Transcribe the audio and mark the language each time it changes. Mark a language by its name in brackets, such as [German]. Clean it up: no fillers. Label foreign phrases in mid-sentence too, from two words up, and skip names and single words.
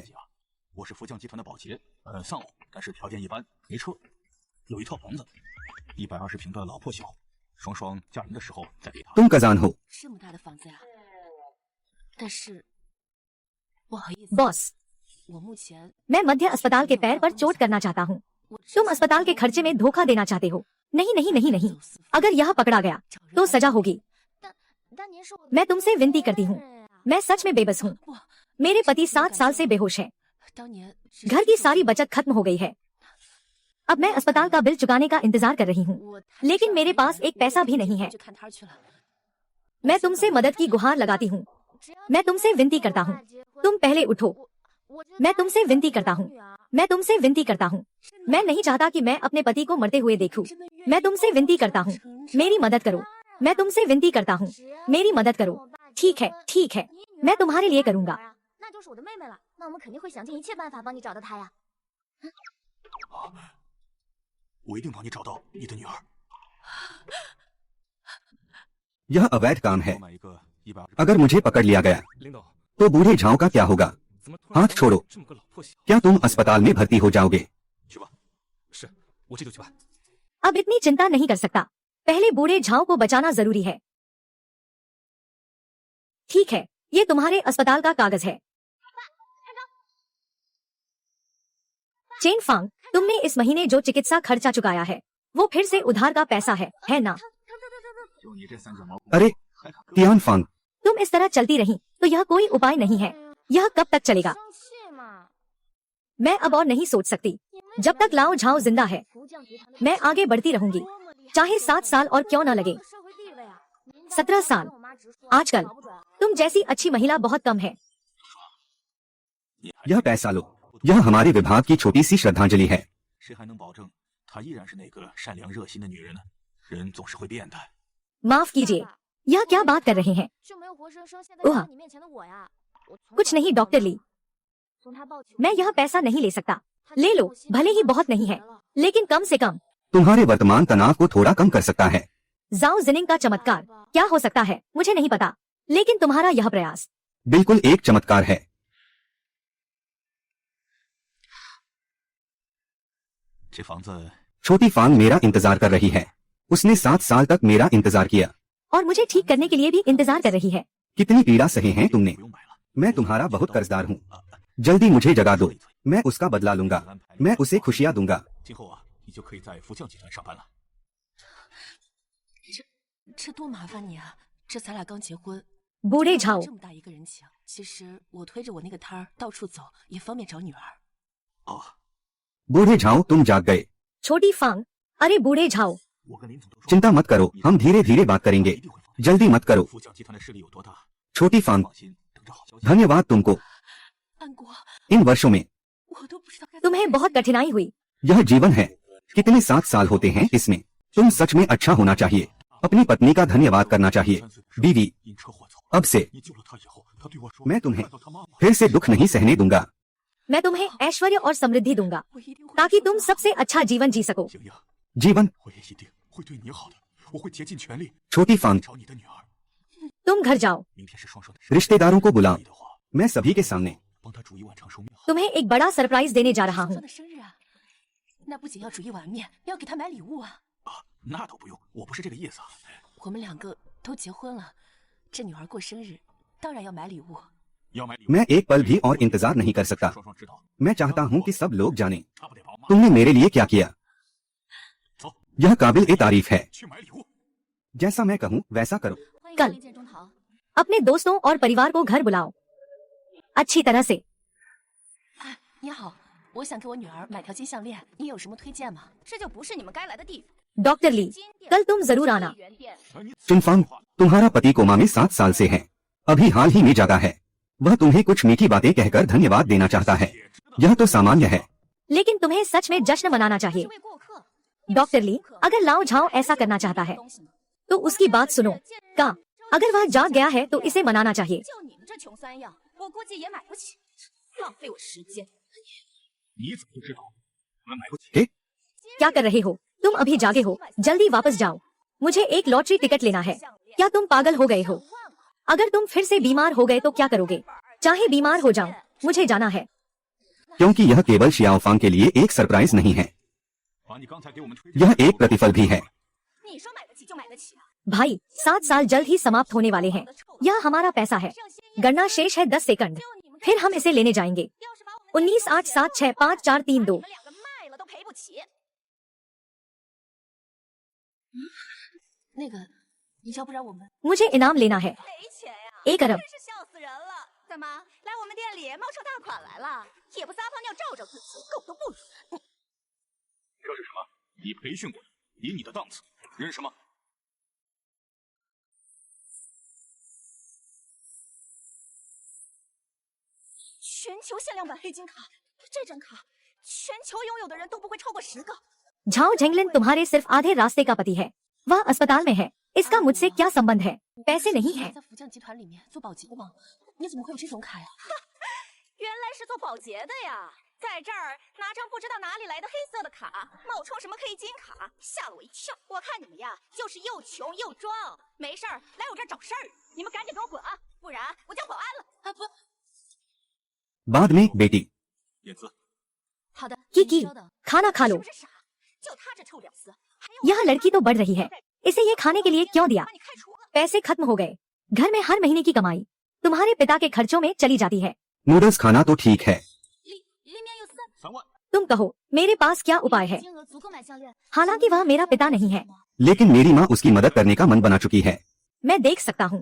[Chinese] 我是福将集团的保洁，丧偶，但是条件一般，没车，有一套房子，120平的老破小， 双双嫁人的时候再给他。 [Hindi] तुम कजान हो। [Chinese] 这么大的房子呀，但是不好意思， [Hindi] बॉस [Chinese] 我目前 [Hindi] मैं मध्य अस्पताल के पैर पर चोट करना चाहता हूँ। [Chinese] 我 [Hindi] तुम अस्पताल के खर्चे में धोखा देना चाहते हो। नहीं नहीं नहीं नहीं, अगर यह पकड़ा गया तो सजा होगी। [Chinese] 但您是我的 [Hindi] मैं तुमसे विनती करती हूँ, [Chinese] 爱人呀 [Hindi] मैं सच में बेबस हूँ। [Chinese] 不， [Hindi] मेरे पति 7 साल से बेहोश हैं। [Chinese] 当年 [Hindi] घर की सारी बचत खत्म हो गई है। अब मैं अस्पताल का बिल चुकाने का इंतजार कर रही हूँ, [Chinese] 我 [Hindi] लेकिन मेरे पास एक पैसा भी नहीं है। [Chinese] 去看摊去了。 [Hindi] मैं तुमसे मदद की गुहार लगाती हूँ। [Chinese] 只要 [Hindi] मैं तुमसे विनती करता हूँ, [Chinese] 结婚 [Hindi] तुम पहले उठो। [Chinese] 我觉得 [Hindi] मैं तुमसे विनती करता हूँ, [Chinese] 女儿 [Hindi] मैं तुमसे विनती करता हूँ। मैं नहीं चाहता कि मैं अपने पति को मरते हुए देखूं। मैं तुमसे विनती करता हूँ, मेरी मदद करो। मैं तुमसे विनती करता हूँ, मेरी मदद करो। ठीक है, ठीक है, मैं तुम्हारे लिए करूँगा। [Chinese] 那就是我的妹妹了，那我们肯定会想尽一切办法帮你找到她呀。我一定帮你找到你的女儿。 [Hindi] यह अवैध काम है। [Chinese] 我买一个120。 [Hindi] अगर मुझे पकड़ लिया गया [Chinese] 领导， [Hindi] तो बूढ़े झाओ का क्या होगा? [Chinese] 怎么突然 [Hindi] हाथ छोड़ो। [Chinese] 这么个老破小？ [Hindi] क्या तुम अस्पताल में भर्ती हो जाओगे? [Chinese] 去吧。是，我这就去办。 [Hindi] अब इतनी चिंता नहीं कर सकता। पहले बूढ़े झाओ को बचाना जरूरी है। ठीक है, ये तुम्हारे अस्पताल का कागज है। चेन फांग, तुमने इस महीने जो चिकित्सा खर्चा चुकाया है वो फिर से उधार का पैसा है ना? [Chinese] 就你这3卷毛， [Hindi] अरे [Chinese] 还敢 [Hindi] तियान फांग, तुम इस तरह चलती रही तो यह कोई उपाय नहीं है। यह कब तक चलेगा? [Chinese] 生气嘛？ [Hindi] मैं अब और नहीं सोच सकती। जब तक लाओ झाओ जिंदा है [Chinese] 福将集团的 [Hindi] मैं आगे बढ़ती रहूंगी, [Chinese] 多么厉害 [Hindi] चाहे 7 साल और क्यों न लगे। [Chinese] 社会地位啊！您 [Hindi] 17 साल [Chinese] 跟我妈直说 [Hindi] आजकल [Chinese] 找不准。 [Hindi] तुम जैसी अच्छी महिला बहुत कम है। [Chinese] 你还 [Hindi] यह पैसा लो। यह हमारे विभाग की छोटी सी श्रद्धांजलि है। [Chinese] 谁还能保证她依然是那个善良热心的女人呢？人总是会变的。 [Hindi] माफ कीजिए, यह क्या बात कर रहे हैं? [Chinese] 就没有活生生现在 [Hindi] ओह [Chinese] 站在你面前的我呀！我从 [Hindi] कुछ [Chinese] 小 [Hindi] नहीं [Chinese] 就 [Hindi] डॉक्टर [Chinese] 知道 [Hindi] ली, [Chinese] 从他抱起 [Hindi] मैं यह पैसा नहीं ले सकता। ले लो, भले ही बहुत नहीं है, लेकिन कम से कम। तुम्हारे वर्तमान तनाव को थोड़ा कम कर सकता है। जाओ जिनिंग का चमत्कार क्या हो सकता है मुझे नहीं पता, लेकिन तुम्हारा यह प्रयास बिल्कुल एक चमत्कार है। [Chinese] 这房子 [Hindi] छोटी फांग मेरा इंतजार कर रही है। उसने 7 साल तक मेरा इंतजार किया। और मुझे ठीक करने के लिए भी इंतजार कर रही है। कितनी पीड़ा सही है तुमने। [Chinese] 不用买了。 [Hindi] मैं तुम्हारा बहुत कर्जदार हूँ। जल्दी मुझे जगा दो, मैं उसका बदला लूंगा। मैं उसे खुशियाँ दूंगा। [Chinese] 今后啊，你就可以在福将集团上班了。这多麻烦你啊！这咱俩刚结婚， [Hindi] बूढ़े [Chinese] 这 [Hindi] झाओ, [Chinese] 么大一个人情，其实我推着我那个摊儿到处走，也方便找女儿。哦， [Hindi] बूढ़े झाओ तुम जाग गए। छोटी फांग, अरे बूढ़े झाओ, [Chinese] 我跟林总都说， [Hindi] चिंता मत करो, हम धीरे धीरे बात [Chinese] 我 [Hindi] करेंगे। [Chinese] 一定会放心。 [Hindi] जल्दी मत करो। [Chinese] 福将集团的势力有多大？ [Hindi] छोटी फांग, [Chinese] 放心，等着好消息。 [Hindi] धन्यवाद तुमको। [Chinese] 安国， [Hindi] इन वर्षों में [Chinese] 我都不知道该 [Hindi] तुम्हें बहुत कठिनाई हुई। यह जीवन है। कितने 7 साल होते हैं इसमें। तुम सच में अच्छा होना चाहिए। अपनी पत्नी का धन्यवाद करना चाहिए। बीवी, [Chinese] 因车祸走， [Hindi] अब से [Chinese] 你救了她以后，她对我说， [Hindi] मैं तुम्हें [Chinese] 看到她妈妈， [Hindi] फिर से दुख नहीं सहने दूंगा। मैं तुम्हें ऐश्वर्य और समृद्धि दूंगा [Chinese] 我一定会 [Hindi] ताकि तुम सबसे अच्छा जीवन जी सको। [Chinese] 莹莹， [Hindi] जीवन, [Chinese] 我也一定会对你好的，我会竭尽全力 [Hindi] छोटी फांग, [Chinese] 找你的女儿。 [Hindi] तुम घर जाओ, [Chinese] 明天是双双的生日， [Hindi] रिश्तेदारों को बुलाओ। [Chinese] 可以的话， [Hindi] मैं सभी के सामने [Chinese] 帮她煮一碗长寿面好。 [Hindi] तुम्हें एक बड़ा सरप्राइज देने जा रहा [Chinese] 双 [Hindi] हूँ। [Chinese] 的生日啊！那不仅要煮一碗面，要给她买礼物啊！啊，那倒不用，我不是这个意思啊。我们2个都结婚了，这女儿过生日，当然要买礼物。要买礼物， [Hindi] मैं एक पल भी और इंतजार नहीं कर सकता। [Chinese] 双双知道， [Hindi] मैं चाहता हूँ कि सब लोग जानें [Chinese] 她不得把我骂。 [Hindi] तुमने मेरे लिए क्या किया। [Chinese] 走， [Hindi] यह काबिल ए तारीफ है। [Chinese] 去买礼物。 [Hindi] जैसा मैं कहूँ वैसा करो। [Chinese] 欢迎 [Hindi] कल [Chinese] 光临建中堂。 [Hindi] अपने दोस्तों और परिवार को घर बुलाओ अच्छी तरह से। [Chinese] 你好，我想给我女儿买条金项链，你有什么推荐吗？这就不是你们该来的地方。 [Hindi] डॉक्टर ली, [Chinese] 金店 [Hindi] कल तुम जरूर आना। [Chinese] 原店哎你 [Hindi] चुनफांग, तुम्हारा पति कोमा में 7 साल से है। अभी हाल ही में जागा है। वह तुम्हें कुछ मीठी बातें कहकर धन्यवाद देना चाहता है। यह तो सामान्य है। लेकिन तुम्हें सच में जश्न मनाना [Chinese] 是 [Hindi] चाहिए। [Chinese] 位过客。 [Hindi] डॉक्टर ली, अगर लाओ झाओ ऐसा करना चाहता है [Chinese] 东西呢？ [Hindi] तो उसकी बात सुनो। का अगर वह जाग गया है तो इसे मनाना चाहिए। [Chinese] 就你们这穷酸样，我估计也买不起，浪费我时间。你怎么就知道我们买不起？ [Hindi] क्या कर रहे हो तुम? अभी जागे हो, जल्दी वापस जाओ। मुझे एक [English] lottery ticket [Hindi] लेना है। क्या तुम पागल हो गए हो? अगर तुम फिर से बीमार हो गए तो क्या करोगे? चाहे बीमार हो जाऊं, मुझे जाना है। क्योंकि यह केवल शियाओफांग के लिए एक सरप्राइज नहीं है, [Chinese] 把你刚才给我们推 [Hindi] यह एक प्रतिफल भी है। [Chinese] 你说买得起就买得起啊？ [Hindi] भाई 7 साल जल्द ही समाप्त होने वाले हैं। यह हमारा पैसा है। गणना शेष है 10 सेकंड, फिर हम इसे लेने जाएंगे। 19 8 7 6 5 4 3 2। [Chinese] 你们两个卖了都赔不起。那个，要不然我们 [Hindi] मुझे इनाम लेना है [Chinese] 没钱呀、 [Hindi] 1 अरब। [Chinese] 真是笑死人了！怎么来我们店里冒充大款来了？也不撒泡尿照照自己，狗都不如。这是什么？你培训过的，以你的档次，认识吗？全球限量版黑金卡，这张卡全球拥有的人都不会超过10个。 [Hindi] झाओ झेंगलिन तुम्हारे सिर्फ आधे रास्ते का पति है। वह अस्पताल में है। इसका मुझसे क्या संबंध है? पैसे नहीं है। [Chinese] 在福将集团里面做保洁吗？你怎么会有这种卡呀？原来是做保洁的呀，在这儿拿张不知道哪里来的黑色的卡，冒充什么黑金卡，吓了我一跳。我看你们呀，就是又穷又装，没事儿来我这儿找事儿，你们赶紧给我滚啊，不然我叫保安了。啊不， [Hindi] बाद में बेटी [Chinese] 燕姿，好的， [Hindi] की [Chinese] 您 [Hindi] की [Chinese] 稍等。 [Hindi] खाना खा [Chinese] 是 [Hindi] लो। [Chinese] 不是傻？就他这臭屌丝，还要 [Hindi] यह लड़की तो बढ़ रही है। इसे ये खाने के लिए क्यों दिया? 把你开除了。 पैसे खत्म हो गए। घर में हर महीने की कमाई तुम्हारे पिता के खर्चों में चली जाती है। नूडल्स खाना तो ठीक है, [Chinese] 里面有 3万。 [Hindi] तुम कहो मेरे पास क्या उपाय है? [Chinese] 金额足够买项链。 [Hindi] हालांकि वह मेरा पिता नहीं है। लेकिन मेरी माँ उसकी मदद करने का मन बना चुकी है मैं देख सकता हूँ।